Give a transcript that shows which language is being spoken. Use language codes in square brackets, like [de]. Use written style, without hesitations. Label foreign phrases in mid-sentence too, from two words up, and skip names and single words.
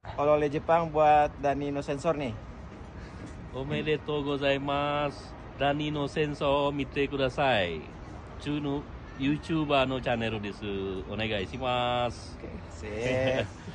[id] oleh-oleh Jepang buat Dani No Sensor nih. [ja] おめでとうございます。ダニの戦争を見てください。中の YouTuber のチャンネルです。お願いします。 [id] Oke, sip.